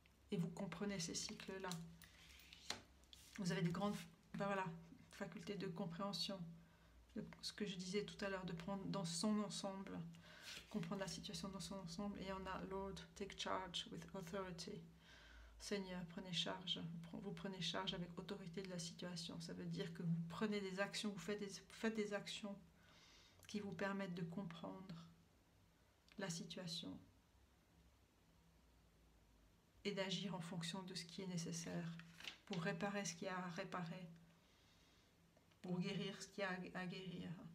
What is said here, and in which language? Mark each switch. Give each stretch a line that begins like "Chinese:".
French: Et vous comprenez ces cycles-là. Vous avez de grandes facultés de compréhension. Ce que je disais tout à l'heure, de prendre dans son ensemble, comprendre la situation dans son ensemble. Et on a
English: Lord, take charge with authority.
French: Seigneur, prenez charge. Vous prenez charge avec autorité de la situation. Ça veut dire que vous prenez des actions, vous faites des actions qui vous permettent de comprendre la situation et d'agir en fonction de ce qui est nécessaire pour réparer ce qu'il y a à réparer, pour guérir ce qu'il y a à guérir.